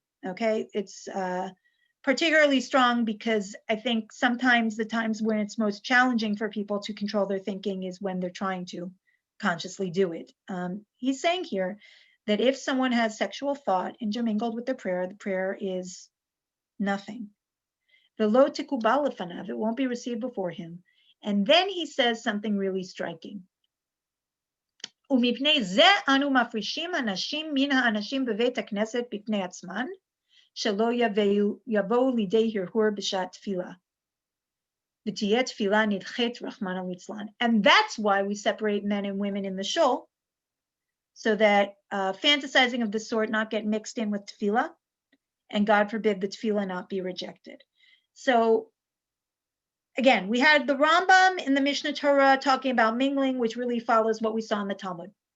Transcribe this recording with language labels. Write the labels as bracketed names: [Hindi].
[English] Okay, it's particularly strong because I think sometimes the times when it's most challenging for people to control their thinking is when they're trying to consciously do it. He's saying here that if someone has sexual thought intermingled with the prayer is nothing. [Hebrew] Velo tikubal lefanav, [English] it won't be received before him. And then he says something really striking. [Hebrew] ומפני זה אנו מפרישים אנשים מן האנשים בבית הכנסת בפני עצמן, שלא יבואו לידי הרהור בשעת תפילה. ותהיה תפילה נדחית רחמנא ליצלן. [English] And that's why we separate men and women in the shul, so that fantasizing of the sort not get mixed in with tefillah, and God forbid the tefillah not be rejected. So again, we had the Rambam in the Mishnah Torah talking about mingling, which really follows what we saw in the Talmud.